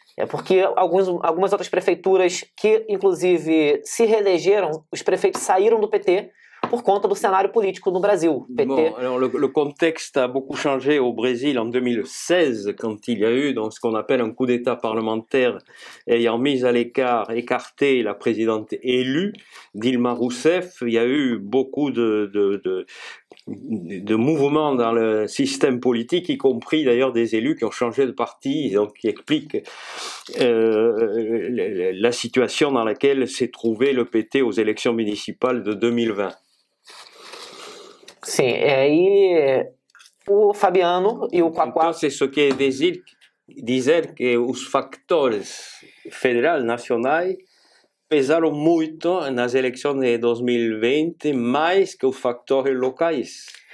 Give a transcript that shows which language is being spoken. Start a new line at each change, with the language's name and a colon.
Portuguese: Porque algumas outras prefeituras que, inclusive, se reelegeram, os prefeitos saíram do PT por conta do cenário político no Brasil. PT...
French: Bon, alors le contexte a beaucoup changé au Brésil en 2016, quand il y a eu donc, ce qu'on appelle un coup d'État parlementaire ayant mis à l'écart, écarté la présidente élue, Dilma Rousseff. Il y a eu beaucoup de mouvements dans le système politique, y compris d'ailleurs des élus qui ont changé de parti, donc qui expliquent la situation dans laquelle s'est trouvé le PT aux élections municipales de 2020.
Portuguese: Sim, e o Fabiano e o Quaquá... Então,
French: c'est ce que
Portuguese: dizer que os factores federais nacionais pesaram muito nas eleições de 2020, mais que os factores locais.